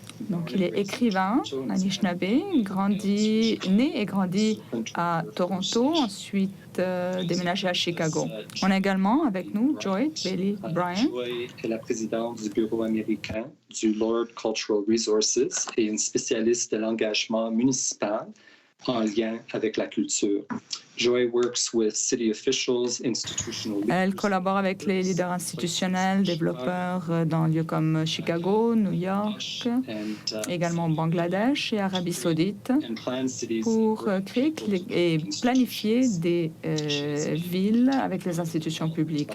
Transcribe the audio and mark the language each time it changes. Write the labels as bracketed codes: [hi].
[fr] Donc, il est écrivain, Anishinaabe, né et grandi à Toronto, ensuite déménagé à Chicago. On a également avec nous Joy Bailey Bryan. Joy est la présidente du bureau américain du Lord Cultural Resources et une spécialiste de l'engagement municipal en lien avec la culture. [en] Joy works with city officials, institutional leaders. [fr] Elle collabore avec les leaders institutionnels, développeurs dans lieux comme Chicago, New York, également Bangladesh et Arabie Saoudite, pour créer et planifier des villes avec les institutions publiques.